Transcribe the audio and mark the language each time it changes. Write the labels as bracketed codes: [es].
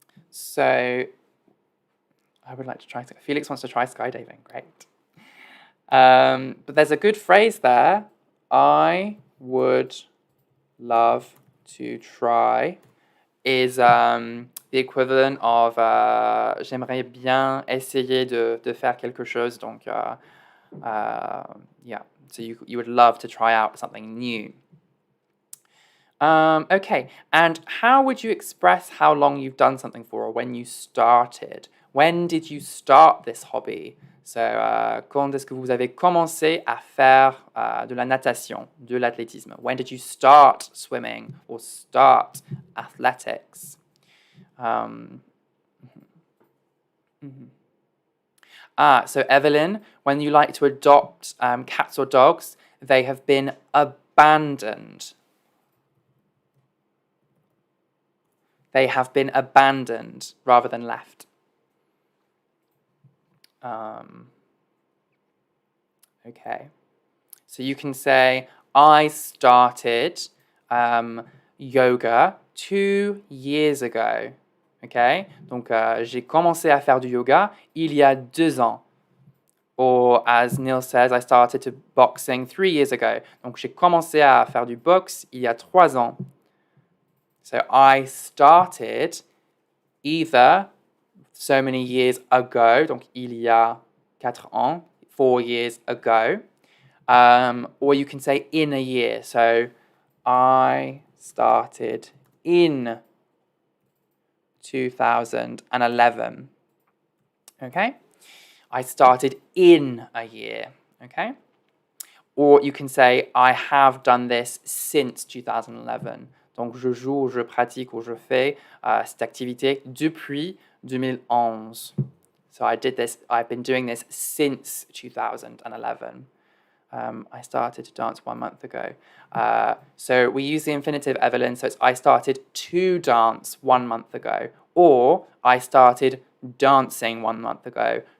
[en] So, I would like to try, Felix wants to try skydiving, great. But there's a good phrase there, I would love to try, is the the equivalent of [fr] j'aimerais bien essayer de faire quelque chose. Donc, [en] yeah, so you would love to try out something new. Okay, and how would you express how long you've done something for or when you started? When did you start this hobby? So, [fr] quand est-ce que vous avez commencé à faire de la natation, de l'athlétisme? [en] When did you start swimming or start athletics? So Evelyn, when you like to adopt cats or dogs, they have been abandoned. They have been abandoned rather than left. Okay. So you can say, I started yoga 2 years ago. Okay? [fr] Donc, j'ai commencé à faire du yoga il y a 2 ans. [en] Or, as Neil says, I started to boxing 3 years ago. [fr] Donc, j'ai commencé à faire du boxe il y a 3 ans. [en] So, I started either so many years ago, [fr] donc il y a 4 ans, [en] 4 years ago, or you can say in a year. So, I started in 2011. Okay? I started in a year. Okay? Or you can say, I have done this since 2011. [fr] Donc, je joue, je pratique ou je fais cette activité depuis 2011. [en] So I've been doing this since 2011. I started to dance 1 month ago. So we use the infinitive, Evelyn, so it's I started to dance 1 month ago. Or I started dancing 1 month ago.